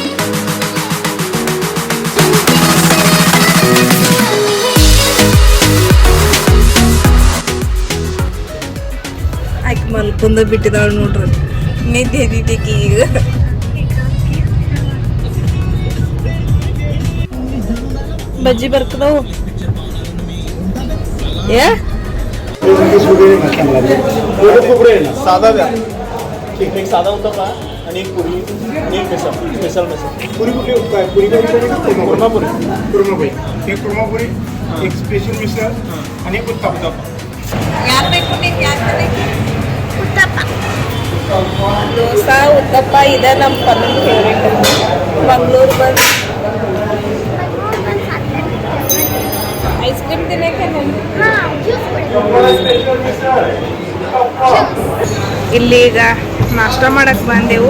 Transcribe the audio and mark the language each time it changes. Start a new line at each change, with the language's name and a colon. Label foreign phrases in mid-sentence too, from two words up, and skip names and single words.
Kannada: ಆಕೆ ಮಲ್ಕೊಂಡ ಬಿಟ್ಟಿದ್ದಾಳು ನೋಡ್ರಿ, ನಿದ್ದೆ ಎದಿದ್ದಕ್ಕೆ ಈಗ. ಬಜ್ಜಿ ಬರ್ತದವು ಏ
Marathi: साधा द्या. ठीक एक साधा उत्तप्पा आणि एक पुरी आणि एक स्पेशल पुरी कुठली काय पुरी कुर्मापुरी एक कुर्मापुरी एक स्पेशल मिसळ आणि एक उत्तप्पा.
Kannada: ಯಾರು ಬೇಕು ನೀವು ಯಾರು ಉತ್ತಪ್ಪ ದೋಸಾ ಉತ್ತಪ್ಪ ಇದೆ ನಮ್ಮ ಪನ್ನೊಂದು ಫೇವ್ರೇಟ್. ಮಂಗಳೂರು ಬಂದು
English: ice cream
Kannada: ತಿನ್ನಕ್ಕೆ ಇಲ್ಲಿ ಈಗ ನಾಷ್ಟ ಮಾಡಕ್ ಬಂದೆವು.